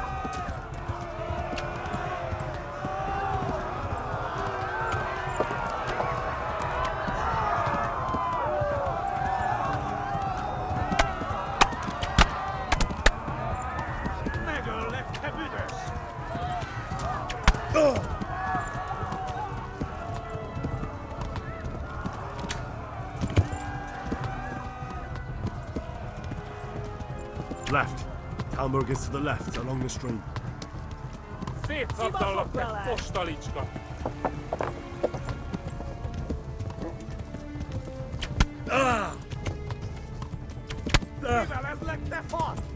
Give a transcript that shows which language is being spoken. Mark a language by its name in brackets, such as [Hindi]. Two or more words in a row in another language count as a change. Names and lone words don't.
[Hungarian] Megöllek, te büdös! [English] Left. Talmberg is to the left, along the stream. [Hungarian] Szétszabdallak, te fostalicska! Kivelezlek, te fasz!